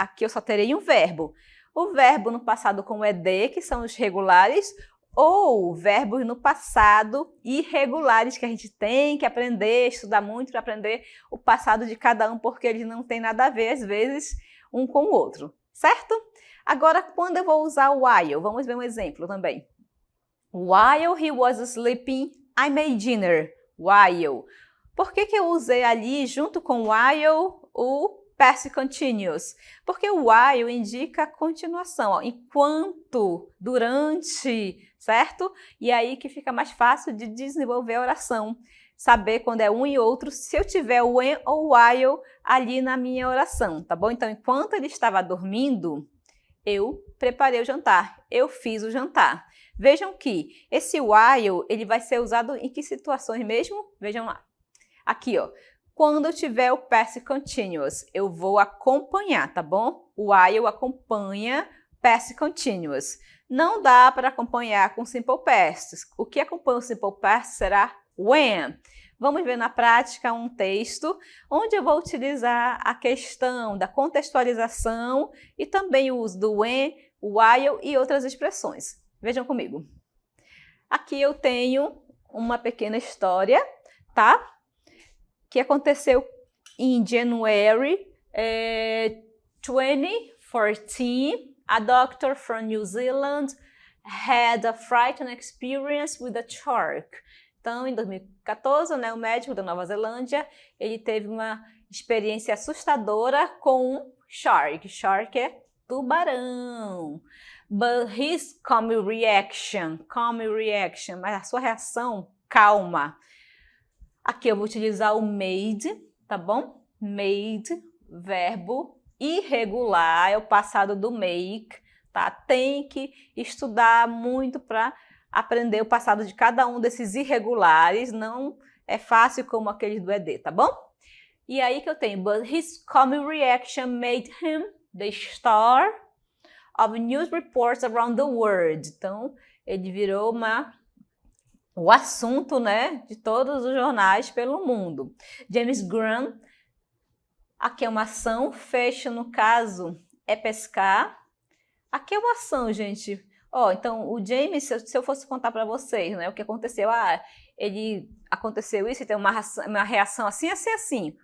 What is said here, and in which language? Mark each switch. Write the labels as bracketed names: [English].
[Portuguese] Aqui eu só terei um verbo. O verbo no passado com o ed, que são os regulares, ou verbos no passado irregulares, que a gente tem que aprender, estudar muito para aprender o passado de cada um, porque eles não têm nada a ver, às vezes, um com o outro, certo? Agora, quando eu vou usar o while, vamos ver um exemplo também. [English] While he was sleeping, I made dinner. [Portuguese] While. Por que eu usei ali, junto com while, o past continuous? Porque o while indica continuação, ó, enquanto, durante, certo? E aí que fica mais fácil de desenvolver a oração. Saber quando é um e outro, se eu tiver o when ou while ali na minha oração, tá bom? Então, enquanto ele estava dormindo, eu preparei o jantar, eu fiz o jantar. Vejam que esse while, ele vai ser usado em que situações mesmo? Vejam lá. Aqui, ó. Quando eu tiver o past continuous, eu vou acompanhar, tá bom? O while acompanha past continuous. Não dá para acompanhar com simple past. O que acompanha o simple past será when. Vamos ver na prática um texto onde eu vou utilizar a questão da contextualização e também o uso do when, while e outras expressões. Vejam comigo. Aqui eu tenho uma pequena história, tá? Que aconteceu em January 2014. [English] A doctor from New Zealand had a frightening experience with a shark. [Portuguese] Então, em 2014, né, o médico da Nova Zelândia, ele teve uma experiência assustadora com um shark. Shark é tubarão. [English] But his calm reaction, [Portuguese] mas a sua reação calma. Aqui eu vou utilizar o made, tá bom? Made, verbo irregular, é o passado do make, tá? Tem que estudar muito para aprender o passado de cada um desses irregulares, não é fácil como aqueles do ED, tá bom? E aí que eu tenho, [English] but his calm reaction made him the star of news reports around the world. [Portuguese] Então, ele virou o assunto, né, de todos os jornais pelo mundo. James Graham, aqui é uma ação, fish no caso é pescar. Aqui é uma ação, gente. Ó, então, o James, se eu fosse contar para vocês, né, o que aconteceu, aconteceu isso e tem uma reação assim, assim, assim.